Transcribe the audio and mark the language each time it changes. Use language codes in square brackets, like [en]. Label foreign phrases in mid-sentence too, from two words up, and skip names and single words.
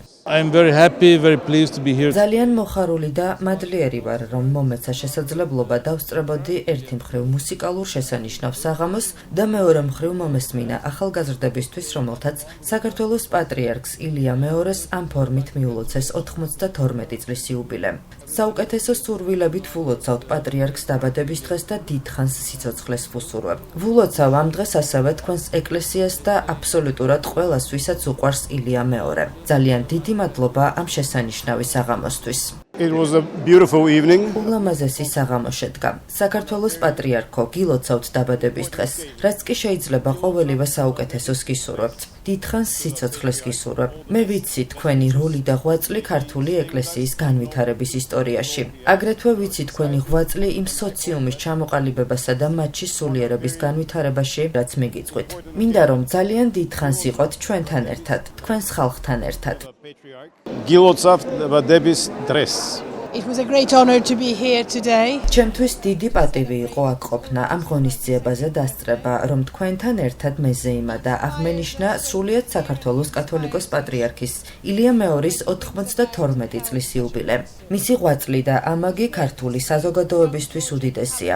[ka] ძალიან მოხარული და მადლიერი ვარ, რომ მომეცა შესაძლებლობა დავსწრებოდი ერთი მხრივ მუსიკალურ შესანიშნავ საღამოს და მეორე მხრივ მომესმინა ახალგაზრდებისთვის, რომელთაც საქართველოს პატრიარქს ილია მეორეს ამ ფორმით მიულოცეს 92 წლის იუბილე. საუკეთესო სურვილებით ვულოცავთ პატრიარქს დაბადების დღეს და დიდხანს სიცოცხლეს ვუსურვებ. ვულოცავ ამ დღეს ასევე თქვენს ეკლესიას და აბსოლუტურად ყველას, ვისაც უყვარს ილია მეორე. ძალიან დიდი მადლობა ამ შესანიშნავი საღამოსთვის. [en] It was a beautiful evening. [ka] ულამაზესი საღამო შედგა. საქართველოს პატრიარქო, გილოცავთ დაბადების დღეს, რაც კი შეიძლება ყოველივე საუკეთესოს გისურვებთ. დიდხანს სიცოცხლეს გისურვებ. მე ვიცი თქვენი როლი და ღვაწლი ქართული ეკლესიის განვითარების ისტორიაში. აგრეთვე ვიცი თქვენი ღვაწლი იმ სოციუმის ჩამოყალიბებასა და მათში სულიერების განვითარებაში, რაც მიგიწვით. მინდა რომ ძალიან დიდხანს იყოთ ჩვენთან ერთად, თქვენს ხალხთან ერთად. გილოცავთ დაბადების დღეს. [en] It was a great honor to be here today. [ka] ჩემთვის დიდი პატივი იყო აქ ყოფნა, ამ ღონისძიებაზე დასწრება, რომ თქვენთან ერთად მეზე იმადა აღმენიშნა სრულიად საქართველოს კათოლიკოს პატრიარქის ილია მეორის 92 წლის იუბილე. მისი ღვაწლი და ამაგი ქართული საზოგადოებისთვის უდიდესია.